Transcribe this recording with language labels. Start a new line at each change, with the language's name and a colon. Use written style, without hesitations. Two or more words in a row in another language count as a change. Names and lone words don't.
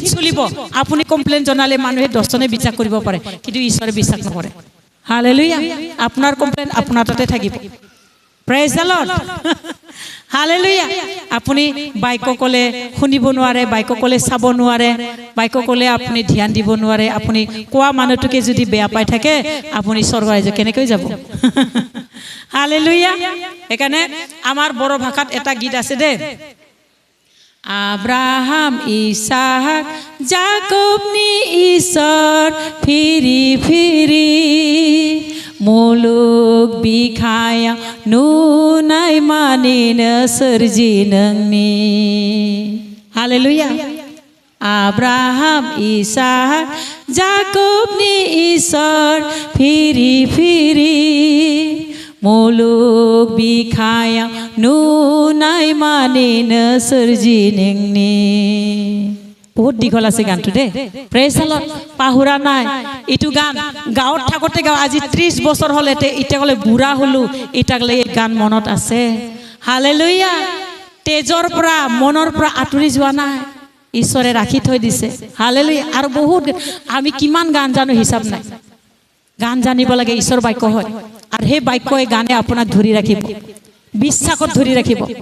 Assamese: চলিব আপুনি কমপ্লেইন জনালে মানুহে দৰ্শনে বিশ্বাস কৰিব পাৰে কিন্তু ঈশ্বৰে বিশ্বাস নকৰে হালেলুয়া আপোনাৰ কমপ্লেইন আপোনাৰ তাতে থাকিব
English: praise the Lord
Assamese: হালেলুয়া আপুনি বাইক ক'লে শুনিব নোৱাৰে বাইক ক'লে চাব নোৱাৰে বাইক ক'লে আপুনি ধ্যান দিব নোৱাৰে আপুনি কোৱা মানুহটোকে যদি বেয়া পাই থাকে আপুনি স্বৰ্গ ৰাজ্য কেনেকৈ যাব হালেলুয়া সেইকাৰণে আমাৰ বড়ো ভাষাত এটা গীত আছে দে
Bodo: আব্ৰাহাম ইছাক জাকবনি ঈশ্বৰ ফিৰি ফিৰি मुलुग बिखाया नुनाय मानिनो सोरजि नोंनि हालेलुया आब्राहाम इसाक जाकबनि इसोर फिरि फिरि मुलुग बिखाया नुनाय मानिनो सोरजि नोंनि
Assamese: बहुत दीघल আছে গানটো দে
English: praise the Lord
Assamese: পাহুৰা নাই এইটো গান গাঁৱত থাকোতে গাঁও আজি 30 বছৰ হল এতিয়া কলে বুঢ়া হলো এটাকলে এই গান মনত আছে হালেলুয়া তেজৰ পৰা মনৰ পৰা আঁতৰি যোৱা নাই ঈশ্বৰে ৰাখি থৈ দিছে হালেলুয়া আৰু বহুত আমি কিমান গান জানো হিচাপ নাই গান জানিব লাগে ঈশ্বৰ বাক্য হয় আৰু সেই বাক্যই গানে আপোনাক ধৰি ৰাখিব বিশ্বাসত ধৰি ৰাখিব